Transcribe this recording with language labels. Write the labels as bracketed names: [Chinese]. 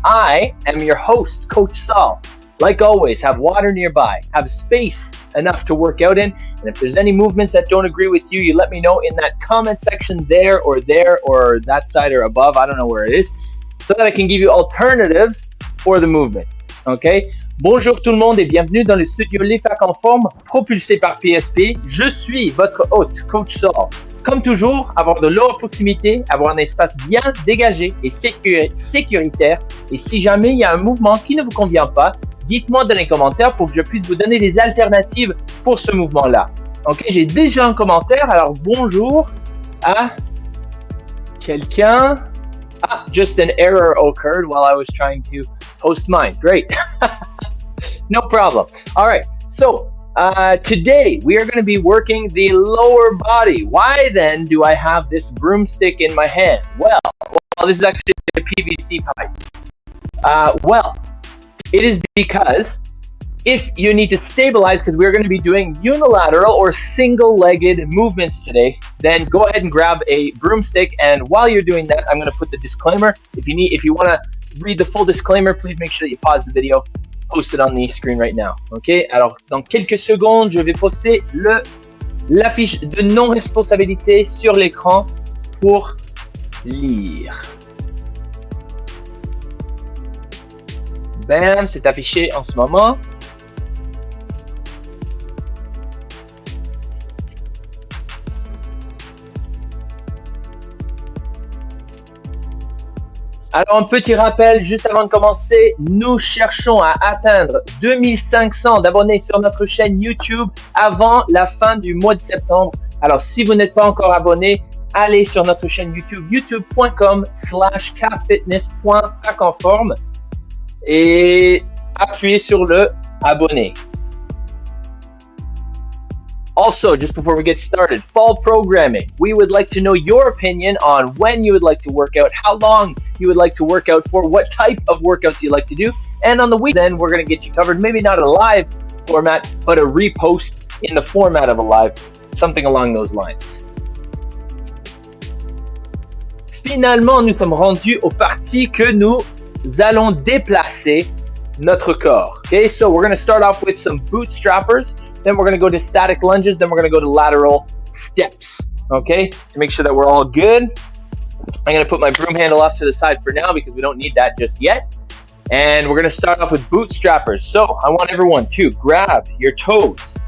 [English] I am your host, Coach Saul. Like always, have water nearby, have space enough to work out in, and if there's any movements that don't agree with you, you let me know in that comment section there or that side or above, I don't know where it is, so that I can give you alternatives for the movement. Okay? [French] Bonjour tout le monde et bienvenue dans le studio Les Facs en forme propulsé par PSP. Je suis votre hôte, Coach Saul. Comme toujours, avoir de l'eau à proximité, avoir un espace bien dégagé et sécuritaire. Et si jamais il y a un mouvement qui ne vous convient pas, dites-moi dans les commentaires pour que je puisse vous donner des alternatives pour ce mouvement-là. Ok, j'ai déjà un commentaire, alors bonjour à quelqu'un. [English] Ah, just an error occurred while I was trying to post mine. Great. No problem. All right, so today we are going to be working the lower body. Why then do I have this broomstick in my hand? Well, this is actually a PVC pipe. Well, it is because if you need to stabilize, because we're going to be doing unilateral or single-legged movements today, then go ahead and grab a broomstick. And while you're doing that, I'm going to put the disclaimer. If you want to read the full disclaimer, please make sure that you pause the video. Post it on the screen right now. OK? [French] Alors, dans quelques secondes, je vais poster l'affiche de non-responsabilité sur l'écran pour lire. Bam, c'est affiché en ce moment. Alors, un petit rappel, juste avant de commencer, nous cherchons à atteindre 2500 d'abonnés sur notre chaîne YouTube avant la fin du mois de septembre. Alors, si vous n'êtes pas encore abonné, allez sur notre chaîne YouTube, youtube.com/kfitness.facenforme et appuyez sur le abonner. [English] Also, just before we get started, fall programming. We would like to know your opinion on when you would like to work out, how long you would like to work out for, what type of workouts you like to do. And on the weekend, we're going to get you covered, maybe not a live format, but a repost in the format of a live, something along those lines. [French] Finalement, nous sommes rendus aux parties que nous allons déplacer notre corps. [English] Okay, so we're going to start off with some bootstrappers. Then we're going to go to static lunges. Then we're going to go to lateral steps. Okay, to make sure that we're all good. I'm going to put my broom handle off to the side for now because we don't need that just yet. And we're going to start off with bootstrappers. So I want everyone to grab your toes.